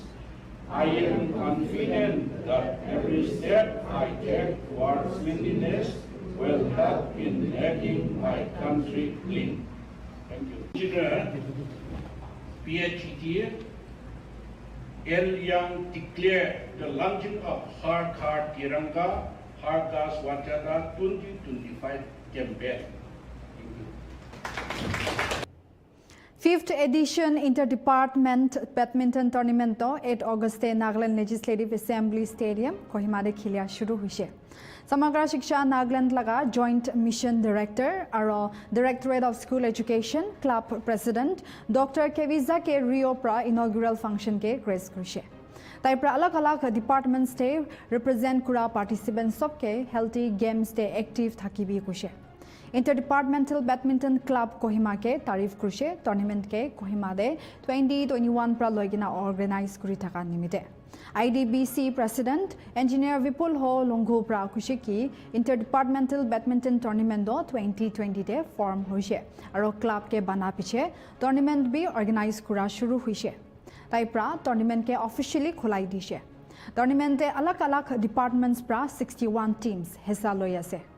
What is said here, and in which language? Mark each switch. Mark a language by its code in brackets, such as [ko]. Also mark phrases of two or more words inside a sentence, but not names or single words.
[en] I am confident that every step I take towards cleanliness will help in making my country clean. Thank you. Engineer, PhD, Yang declared the launching of Har Ghar Tiranga, Har Ghar Swachhata 2025 campaign. [nag] Fifth edition Interdepartment Badminton Tournament 8 August Nagaland Legislative Assembly Stadium Kohima de khilia shuru hoise. Samagra Shiksha Nagaland laga [en] Joint Mission Director [nag] aro Directorate of School Education [en] Club President [nag] Dr. Keviza ke Rio pra [en] inaugural function [nag] ke grace kurise. Tai pra alag departments te represent kura participants sobke [en] healthy games [nag] te active thakibi kuise. Interdepartmental Badminton Club Kohima ke tarif kurise tournament ke Kohima de 2021 pra loigina organize kuri thaka nimite. IDBC President Engineer Vipul Ho Longhu pra kuise ki Interdepartmental Badminton Tournament 2020 te form hoise aro club ke bana piche tournament bi organize kura shuru hoise. Tai pra tournament ke officially khulai dise. Tournament te alag departments pra 61 teams hissa loi ase.